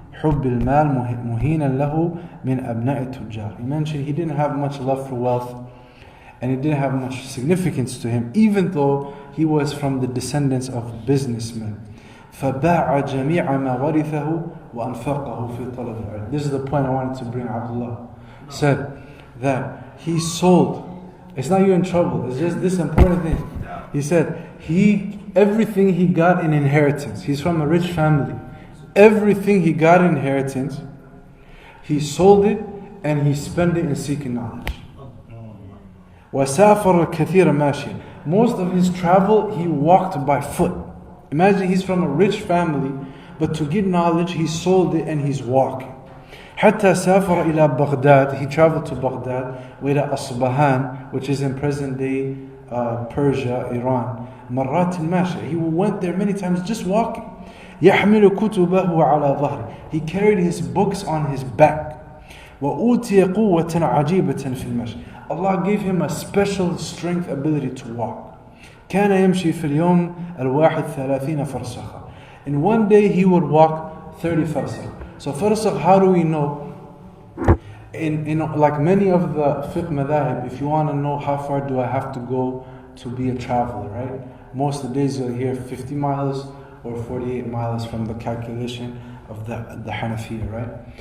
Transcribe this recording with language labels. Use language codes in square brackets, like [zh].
[ar] حب المال مهينا له من أبناء التجار. [en] He mentioned he didn't have much love for wealth and it didn't have much significance to him, even though he was from the descendants of businessmen. [ar] فباع جميع ما ورثه وأنفقه في طلب العلم. [en] This is the point I wanted to bring. Abdullah said that he sold. It's not you in trouble. It's just this important thing. He said everything he got in inheritance. He's from a rich family. Everything he got in inheritance, he sold it and he spent it in seeking knowledge. [ar] وسافر الكثير ماشيا. [en] Most of his travel he walked by foot. Imagine he's from a rich family, but to get knowledge he sold it and he's walking. [ar] حتى سافر إلى بغداد. [en] He traveled to Baghdad, [ar] وإلى أصبهان, [en] which is in present day Persia, Iran. [ar] مرات ماشيا. [en] He went there many times just walking. [ar] يحمل كتبه على ظهره. [en] He carried his books on his back. [ar] وأوتي قوة عجيبة في المشي. [en] Allah gave him a special strength ability to walk. [ar] كان يمشي في اليوم الواحد 30 فرسخة. [en] In one day he would walk 30 farsakh. So farsakh, how do we know? In like many of the fiqh madhahib, if you want to know how far do I have to go to be a traveler, right? Most of the days you'll hear 50 miles or 48 miles from the calculation of the Hanafiya, right?